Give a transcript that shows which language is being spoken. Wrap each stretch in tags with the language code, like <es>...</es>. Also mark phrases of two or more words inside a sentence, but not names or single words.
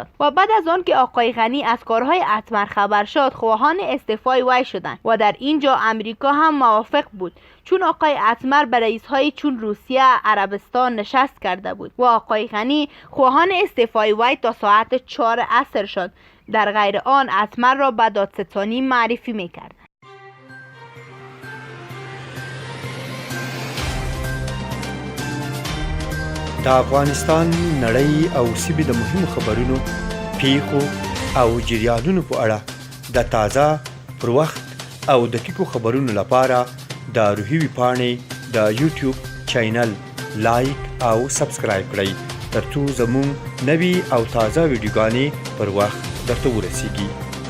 <fa>و بعد از آن که آقای غنی از کارهای اتمر خبر شد خواهان استعفای وی شدند و در اینجا امریکا هم موافق بود، چون آقای اتمر به رئیس‌های چون روسیه، عربستان نشست کرده بود و آقای غنی خواهان استعفای وی تا ساعت 4 عصر شد. در غیر آن اتمر را به دادستانی معرفی میکرد.</fa> <ps>د افغانستان نړۍ او سیمې د مهمو خبرونو، پیښو او جریانونو په اړه د تازه، پر وخت او دقیقو خبرونو لپاره د روحي ویبپاڼې د یوټیوب چینل لایک او سبسکرایب کړئ ترڅو زموږ نوي او تازه ویډیوګانې پر وخت درته ورسیږي.</ps>